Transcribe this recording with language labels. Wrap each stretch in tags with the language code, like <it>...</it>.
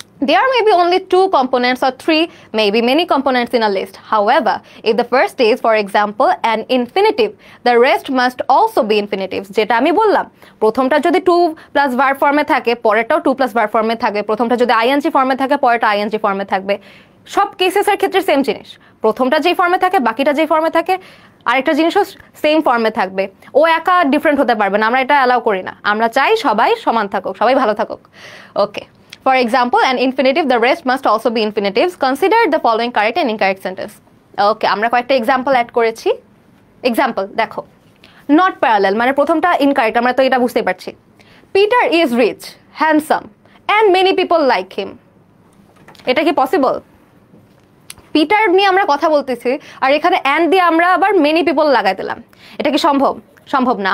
<en>There may be only 2 components or 3, maybe many components in a list. However, if the first is, for example, an infinitive, the rest must also be infinitives.</en> <bn>যেটা আমি বললাম, প্রথমটা যদি 2 plus verb ফর্মে থাকে, পরেরটাও 2 plus verb ফর্মে থাকবে। প্রথমটা যদি আইএনজি ফর্মে থাকে, পরেরটা আইএনজি ফর্মে থাকবে। সব কেসেসের ক্ষেত্রে সেম জিনিস, প্রথমটা যেই ফর্মে থাকে, বাকিটা যেই ফর্মে থাকে, আরেকটা জিনিসও সেম ফর্মে থাকবে। ও একা ডিফারেন্ট হতে পারবে না, আমরা এটা অ্যালাউ করি না। আমরা চাই সবাই সমান থাকুক, সবাই ভালো থাকুক।</bn> <en>Okay, for example, an infinitive, the rest must also be infinitives. Consider the following correct and incorrect sentence.</en> <bn>ওকে, আমরা কয়েকটা এক্সাম্পল অ্যাড করেছি। এক্সাম্পল দেখো, নট প্যারালেল মানে প্রথমটা ইনকারেক্ট, আমরা তো এটা বুঝতেই পারছি।</bn> <en>Peter is rich, handsome and many people like him.</en> <bn>এটা কি পসিবল? পিটার নিয়ে আমরা কথা বলতেছি আর এখানে অ্যান্ড দিয়ে আমরা আবার মেনি পিপল লাগাই দিলাম, এটা কি সম্ভব? সম্ভব না।</bn>